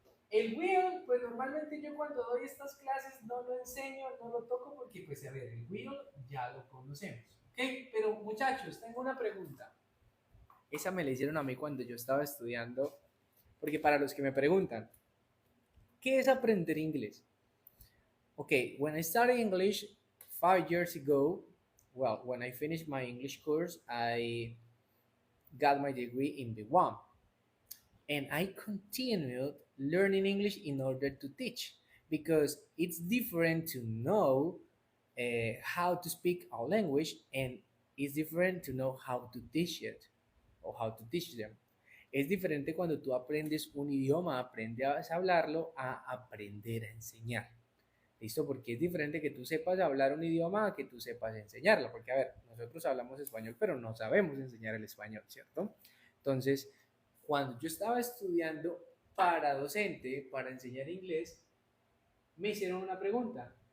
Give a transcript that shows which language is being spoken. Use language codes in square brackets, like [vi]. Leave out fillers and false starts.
[es] El will, pues normalmente yo cuando doy estas clases no lo enseño, no lo toco porque pues a ver, el will ya lo conocemos, ¿ok? Pero muchachos, tengo una pregunta. Esa me la hicieron a mí cuando yo estaba estudiando, porque para los que me preguntan, ¿qué es aprender inglés? [en] Okay, when I studied English 5 years ago, well, when I finished my English course, I got my degree in B1 and I continued learning English in order to teach because it's different to know how to speak a language and it's different to know how to teach it or how to teach them. [es] Es diferente cuando tú aprendes un idioma, aprendes a hablarlo, a aprender a enseñar. ¿Listo? Porque es diferente que tú sepas hablar un idioma a que tú sepas enseñarlo. Porque, a ver, nosotros hablamos español, pero no sabemos enseñar el español, ¿cierto? Entonces, cuando yo estaba estudiando para docente, para enseñar inglés, me hicieron una pregunta.